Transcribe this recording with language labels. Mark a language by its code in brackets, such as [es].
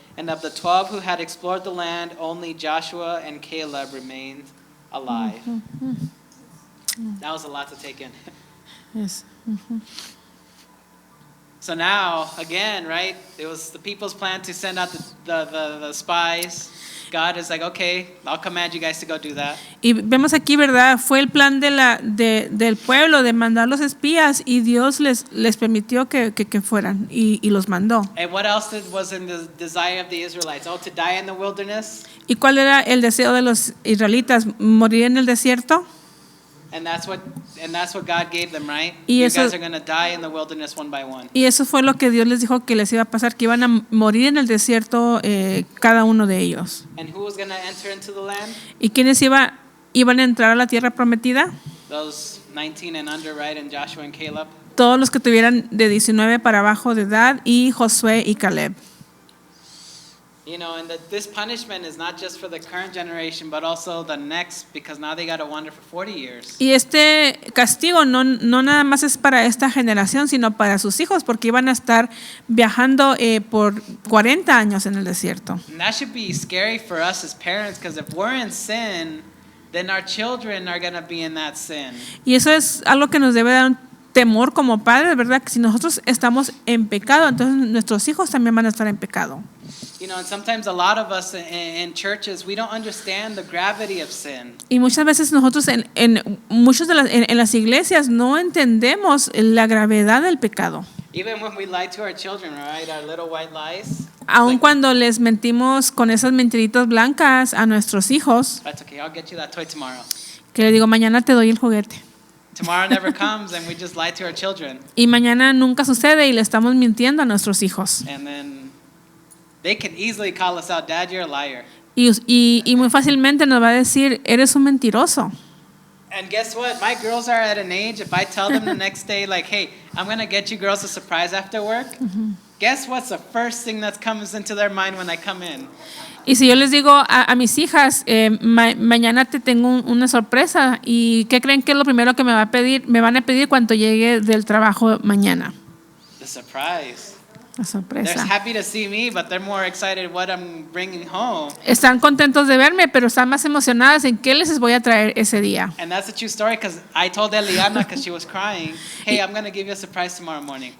[en] And of the 12 who had explored the land, only Joshua and Caleb remained alive. That was a lot to take in. Yes. So now, again, right, it was the people's plan to send out the spies. God is like, okay, I'll command you guys to go do that. [es] Y vemos aquí, ¿verdad? Fue el plan del pueblo de mandar los espías y Dios les permitió que fueran y los mandó. [en] And what else was in the desire of the Israelites? Oh, to die in the wilderness? [es] ¿Y cuál era el deseo de los israelitas? ¿Morir en el desierto? [en] And that's what God gave them, right? [es] Y [en] You [es] eso- [en] guys are going to die in the wilderness one by one. [es] Y eso fue lo que Dios les dijo que les iba a pasar, que iban a morir en el desierto cada uno de ellos. [en] And who was going to enter into the land? [es] ¿Y quiénes iban a entrar a la tierra prometida? [en] Those 19 and under, right? And Joshua and Caleb. [es] Todos los que tuvieran de 19 para abajo de edad, y Josué y Caleb. [en] You know, and this punishment is not just for the current generation, but also the next, because now they got to wander for 40 years. [es] Y este castigo no nada más es para esta generación, sino para sus hijos, porque iban a estar viajando por 40 años en el desierto. [en] And that should be scary for us as parents, because if we're in sin, then our children are going to be in that sin. [es] Y eso es algo que nos debe dar un temor como padres, ¿verdad? Que si nosotros estamos en pecado, entonces nuestros hijos también van a estar en pecado. [en] You know, and sometimes a lot of us in churches, we don't understand the gravity of sin. [es] Y muchas veces nosotros en las iglesias no entendemos la gravedad del pecado. [en] Even when we lie to our children, right? Our little white lies. [es] Aun [en] Like, [es] cuando les mentimos con esas mentiritas blancas a nuestros hijos, [en] that's okay, I'll get you that toy tomorrow. [es] que le digo, mañana te doy el juguete. [en] Tomorrow never comes, and we just lie to our children. [es] Y mañana nunca sucede y le estamos mintiendo a nuestros hijos. [en] And then they can easily call us out, Dad, you're a liar. [es] Y muy fácilmente nos va a decir, eres un mentiroso. [en] And guess what? My girls are at an age, if I tell them the next day, like, hey, I'm going to get you girls a surprise after work, guess what's the first thing that comes into their mind when I come in? [es] Y si yo les digo a mis hijas, mañana te tengo una sorpresa, ¿y qué creen que es lo primero que me van a pedir cuando llegue del trabajo mañana? [en] The surprise. [es] La [en] They're [es] sorpresa. [en] happy to see me, but they're more excited what I'm bringing home. [es] Están contentos de verme, pero están más emocionadas en qué les voy a traer ese día. [en] And that's a true story, because I told Eliana, because she was crying, hey, I'm going to give you a surprise tomorrow morning.